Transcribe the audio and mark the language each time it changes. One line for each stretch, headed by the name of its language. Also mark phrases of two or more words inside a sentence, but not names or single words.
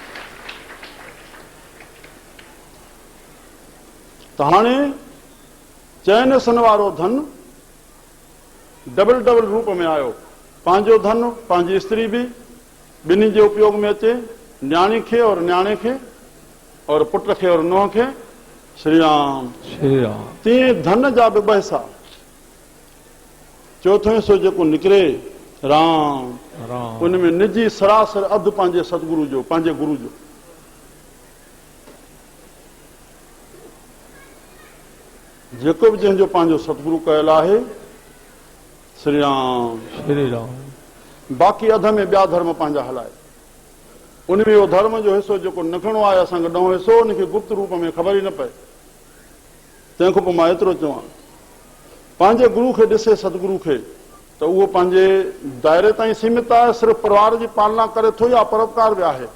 Sindhi: त हाणे चइनि हिसनि वारो धन डबल डबल रूप में आयो। पंहिंजो धन पंहिंजी स्त्री बि ॿिन्ही जे उपयोग में अचे, न्याणी खे और न्याणे खे, और पुट खे और नुंहं खे। श्री राम श्री राम। तीअं धन जा बि ॿ हिसा। चोथों हिसो जेको निकिरे राम, राम। उनमें निजी सरासर अधु पंहिंजे सतगुरु जो, पंहिंजे गुरु जो। जेको बि जंहिंजो पंहिंजो सतगुरु कयल आहे, श्री राम श्री राम। बाक़ी अध में ॿिया धर्म पंहिंजा हलाए। उनमें उहो धर्म जो हिसो जेको न खणो आहे असांखे ॾहों हिसो, उनखे गुप्त रूप में ख़बर ई न पए। तंहिंखां पोइ मां एतिरो चवां, पंहिंजे गुरु खे ॾिसे सतगुरु खे त उहो पंहिंजे दायरे ताईं सीमित आहे, सिर्फ़ु परिवार जी पालना करे थो या परोपकार बि आहे।